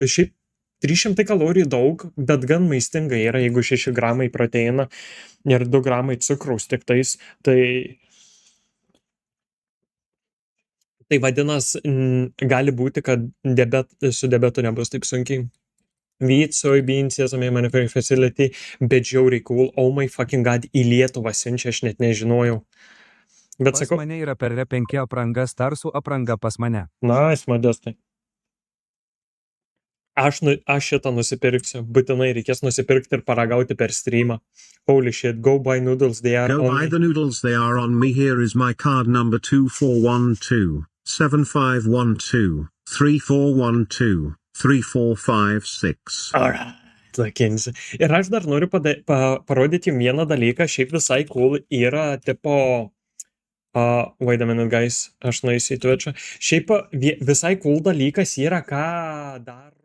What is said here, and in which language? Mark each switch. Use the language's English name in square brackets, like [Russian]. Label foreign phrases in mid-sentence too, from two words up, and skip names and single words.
[Lithuanian] šiaip 300 kalorijų daug, bet gan maistinga yra, jeigu 6 gramai proteino ir 2 gramai cukraus tik tais, tai vadinas, gali būti, kad su diabetu nebus taip sunkiai. [English] Wheat, soybeans, sesame manufacturing facility, [Lithuanian] bet žiauriai cool, [English] oh my fucking god, [Lithuanian] į Lietuvą siunčia, aš net nežinojau. Bet Pas sakau, mane yra per R5 apranga, Starsų apranga pas mane. nice, Modestai. Aš šitą nusipirksiu, būtinai reikės nusipirkti ir paragauti per streamą. [English] Holy shit, go buy noodles, they are Go buy only... the noodles, they are on me. Here is my card number 2412 7512 3412 3456. Alright, Kinsey. [Lithuanian] Ir aš dar noriu parodyti jums vieną dalyką, šiaip visai cool yra tipo... [English] wait a minute, guys, [Lithuanian] aš nueisiu į Twitch'ą. Šiaip visai cool dalykas yra, ką daro...